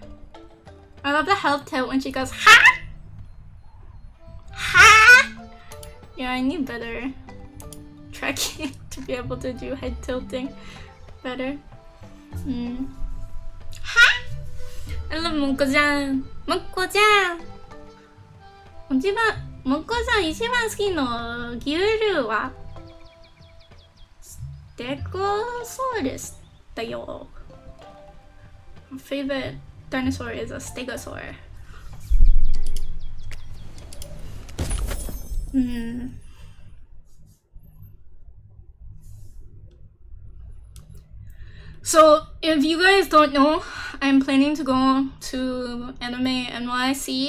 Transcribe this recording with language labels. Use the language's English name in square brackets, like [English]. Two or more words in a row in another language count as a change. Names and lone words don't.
[English] I love the health tilt when she goes, ha! Ha! Yeah, I need better tracking to be able to do head tilting better. Ha! I love Moko-chan. Moko-chan! Moko-chan [Japanese] 一番好きの牛乳はステゴソウルスだよ。 [English] My favorite dinosaur is a stegosaur. So, if you guys don't know, I'm planning to go to Anime NYC.